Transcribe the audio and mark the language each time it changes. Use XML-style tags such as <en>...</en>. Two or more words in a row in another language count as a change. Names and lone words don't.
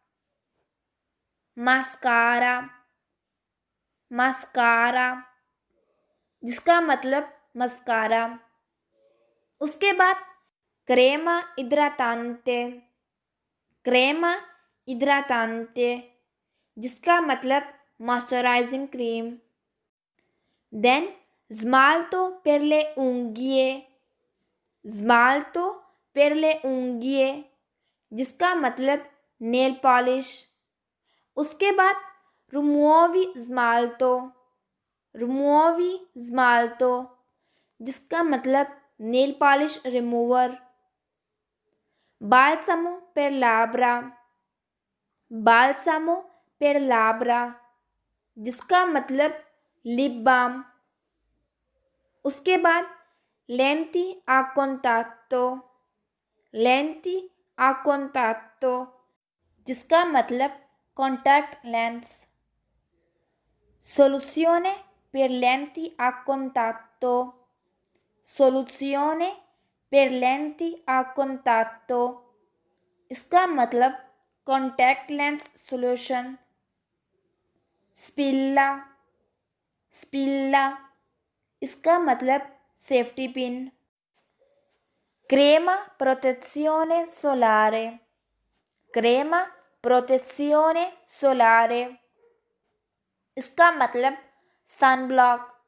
<hi>मास्कारा, मास्कारा जिसका मतलब मस्कारा। उसके बाद</hi> <it>crema idratante, crema idratante</it> <hi>जिसका मतलब</hi> <en>moisturizing cream.</en> <it>देन smalto per le unghie, smalto per le unghie</it> <hi>जिसका मतलब</hi> <en>nail polish.</en> <hi>उसके बाद</hi> <it>rimuovi smalto, rimuovi smalto</it> <hi>जिसका मतलब</hi> <en>nail polish remover.</en> <it>balsamo per labbra, balsamo per labbra</it> <hi>जिसका मतलब</hi> <en>lip balm.</en> <hi>उसके बाद</hi> <it>lenti a contatto, lenti a contatto</it> <hi>जिसका मतलब</hi> <en>contact lens.</en> <it>soluzione per lenti a contatto, soluzione per lenti a contatto</it> <hi>इसका मतलब</hi> <en>contact lens solution.</en> <it>spilla, spilla,</it> <hi>इसका मतलब</hi> <en>safety pin.</en> <it>crema protezione solare, crema protezione solare,</it> <hi>इसका मतलब</hi> <en>sun block.</en>